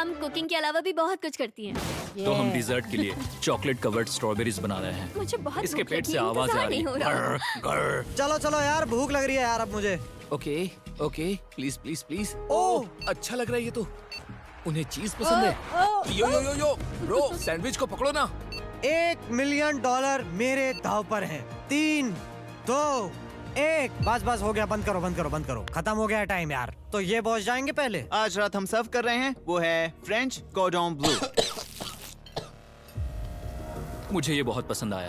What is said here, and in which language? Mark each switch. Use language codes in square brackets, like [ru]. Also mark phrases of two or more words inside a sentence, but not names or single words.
[hi] हम कुकिंग के अलावा भी बहुत कुछ करती हैं। तो हम डिजर्ट के लिए [en] chocolate covered strawberries [hi] बना रहे हैं। मुझे बहुत इसके भूख पेट लगी से है, आवाज आ इंतजार रही नहीं हो रहा। है। चलो चलो यार, भूख लग रही है यार अब मुझे। [en] okay please please please. [hi] ओह अच्छा लग रहा है ये तो। उन्हें चीज पसंद है। [en] yo yo yo yo bro, [hi] सैंडविच को पकड़ो ना। $1 मिलियन मेरे दाव पर है। 3, 2, 1। बस हो गया, बंद करो। खत्म हो गया टाइम यार। तो ये पहुंच जाएंगे पहले। आज रात हम सर्व कर रहे हैं वो है फ्रेंच कॉर्डन ब्लू। मुझे ये बहुत पसंद आया।